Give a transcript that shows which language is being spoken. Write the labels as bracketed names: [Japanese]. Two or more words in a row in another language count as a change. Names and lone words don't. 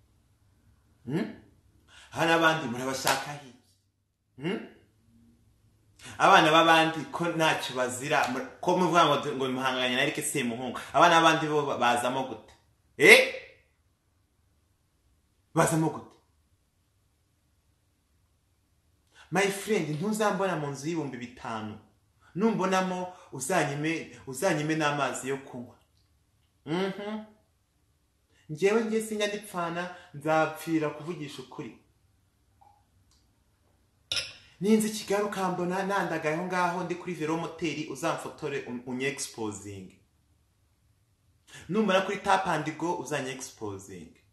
[Kinyarwanda] hana abandi murabashaka hi abana babandi ko ntacyo bazira ko muvuga ngo muhanganye na Eric Semuhungu abana babandi bo bazamo gute bazamo gute [English] my friend [Kinyarwanda] ntuzambona mu nzu y'ibihumbi 5 numbonamo uzanyime n'amazi yo kunywa ngewe sinya ndipfana nzapfira kuvugisha ukuri ninzi Kigali ukambona nandagayeho ngaho ndi kuri Vero Motel uzamfotore unye-exposing numbona kuri Tap and Go uzanye-exposing